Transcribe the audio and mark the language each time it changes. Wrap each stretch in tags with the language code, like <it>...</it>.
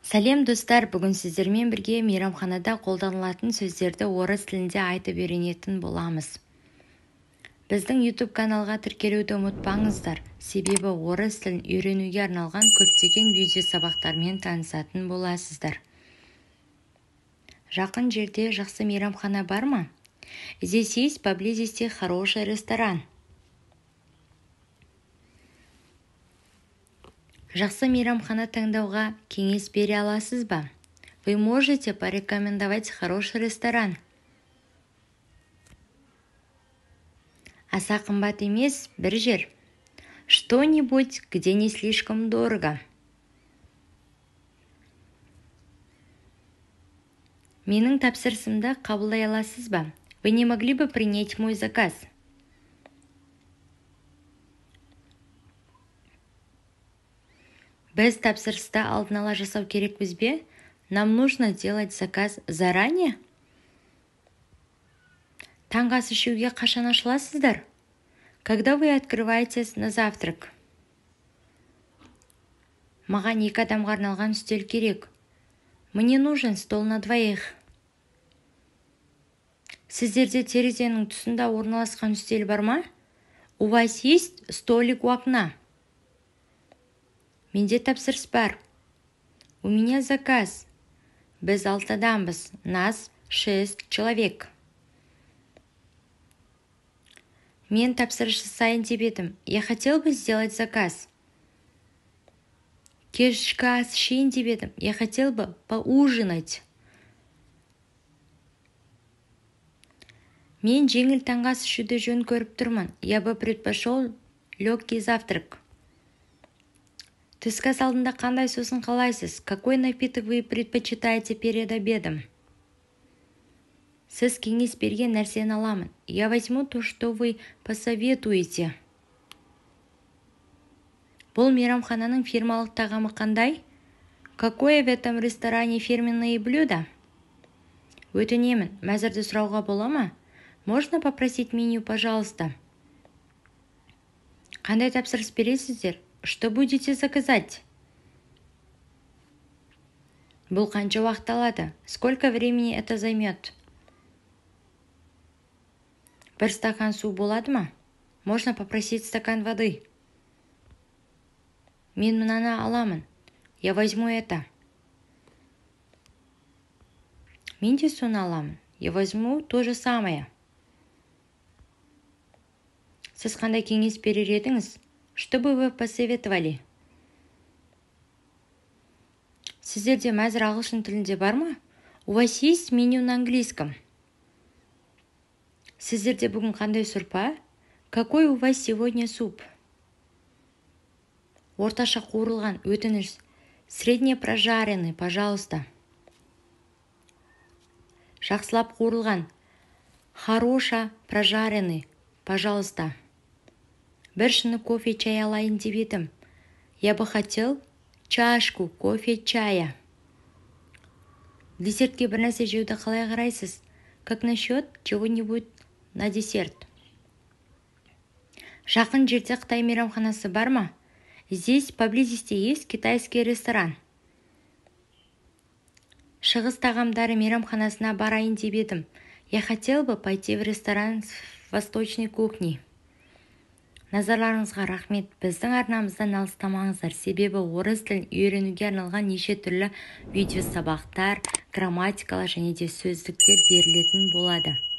<kk>Сәлем достар, бүгін сіздермен бірге мейрамханада қолданылатын сөздерді орыс тілінде айтып үйренетін боламыз. Біздің YouTube каналға тіркелуді ұмытпаңыздар, себебі орыс тілін үйренуге арналған көптеген видео сабақтармен танысатын боласыздар. Жақын жерде жақсы мейрамхана бар ма?</kk> <ru>Здесь есть поблизости хороший ресторан.</ru> <kk>Жақсы мейрамхана таңдауға кеңес бере аласыз ба?</kk> <ru>Вы можете порекомендовать хороший ресторан.</ru> <kk>Аса қымбат емес бір жер.</kk> <ru>Что-нибудь, где не слишком дорого.</ru> <kk>Менің тапсырысымды қабылдай аласыз ба?</kk> <ru>Вы не могли бы принять мой заказ?</ru> <kk>Біз тапсырысты алдын ала жасау керекпіз бе?</kk> <ru>Нам нужно делать заказ заранее?</ru> <kk>Таңғы ас ішуге қашан ашыласыздар?</kk> <ru>Когда вы открываетесь на завтрак?</ru> <kk>Маған 2 адамға арналған үстел керек.</kk> <ru>Мне нужен стол на двоих.</ru> <kk>Сіздерде терезенің тұсында орналасқан үстел бар ма?</kk> <ru>У вас есть столик у окна?</ru> <kk>Менде тапсырыс бар.</kk> <ru>У меня заказ.</ru> <kk>Біз 6 адамбыз.</kk> <ru>Нас 6 человек.</ru> <kk>Мен тапсырыс жасайын деп едім.</kk> <ru>Я хотел бы сделать заказ.</ru> <kk>Кешкі ас ішейін деп едім.</kk> <ru>Я хотел бы поужинать.</ru> <kk>Мен жеңіл таңғы ас ішуді жөн көріп тұрмын.</kk> <ru>Я бы предпочел легкий завтрак.</ru> <kk>Түскі ас алдында қандай сусын қалайсыз?</kk> <ru>Какой напиток вы предпочитаете перед обедом?</ru> <kk>Сіз кеңес берген нәрсені аламын.</kk> <ru>Я возьму то, что вы посоветуете.</ru> <kk>Бұл мейрамхананың фирмалық тағамы қандай?</kk> <ru>Какое в этом ресторане фирменные блюда?</ru> <kk>Өтінемін, мәзірді сұрауға бола ма?</kk> <ru>Можно попросить меню, пожалуйста?</ru> <kk>Қандай тапсырыс бересіздер?</kk> <ru>Что будете заказать?</ru> <kk>Бұл қанша уақыт алады?</kk> <ru>Сколько времени это займет?</ru> <kk>Бір стакан су болады ма?</kk> <ru>Можно попросить стакан воды?</ru> <kk>Мен мынаны аламын.</kk> <ru>Я возьму это.</ru> <kk>Мен де соны аламын.</kk> <ru>Я возьму то же самое.</ru> <kk>Сіз қандай кеңес берер едіңіз?</kk> <ru>Что бы вы посоветовали?</ru> <kk>Сіздерде мәзір ағылшын тілінде бар ма?</kk> <ru>У вас есть меню на английском?</ru> <kk>Сіздерде бүгін қандай сұрпа?</kk> <ru>Какой у вас сегодня суп?</ru> <kk>Орташа қуырылған, өтініш.</kk> <ru>Средне прожаренный, пожалуйста.</ru> <kk>Жақсылап қуырылған.</kk> <ru>Хороша прожаренный, пожалуйста.</ru> <kk>Бір шыны кофе чай алайын деп едім.</kk> <ru>Я бы хотел чашку кофе чая.</ru> <kk>Десертке бір нәрсе жеуді қалай қарайсыз?</kk> <ru>Как насчет чего-нибудь на десерт?</ru> <kk>Жақын жерде Қытай мейрамханасы бар ма?</kk> <ru>Здесь поблизости есть китайский ресторан.</ru> <kk>Шығыс тағамдары мейрамханасына барайын деп едім.</kk> <ru>Я хотел бы пойти в ресторан с восточной кухней.</ru> <kk>Назарларыңызға рахмет. Біздің арнамыздан алыстамаңыздар, себебі орыс тілін үйренуге арналған неше түрлі видео сабақтар, грамматикалар және де сөздіктер берілетін болады.</kk>